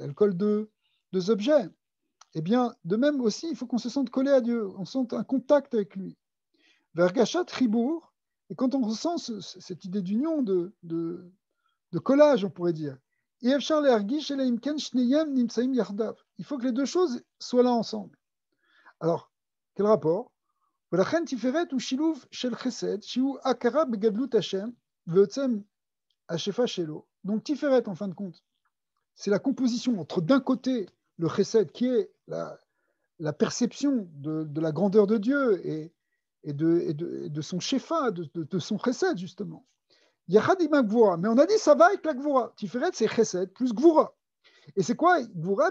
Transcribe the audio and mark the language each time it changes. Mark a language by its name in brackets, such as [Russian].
[French] Elle colle deux objets. Eh bien, de même aussi, il faut qu'on se sente collé à Dieu, on sente un contact avec lui. Vergashat ribour, et quand on ressent cette idée d'union, de collage, on pourrait dire, il faut que les deux choses soient là ensemble. Alors, quel rapport? [Hebrew] ולכן תפארת הוא שילוב של חסד, שהוא הכרה בגדלות השם, ועוצם השפע שלו. [French] Donc Tiferet, en fin de compte, c'est la composition entre d'un côté le chesed, qui est la perception de la grandeur de Dieu et de son shefa, de son chesed, justement. [Hebrew] Yachad ima gvura, [French] mais on a dit ça va avec la gvura. Tiferet, c'est chesed plus gvura. Et c'est quoi gvura?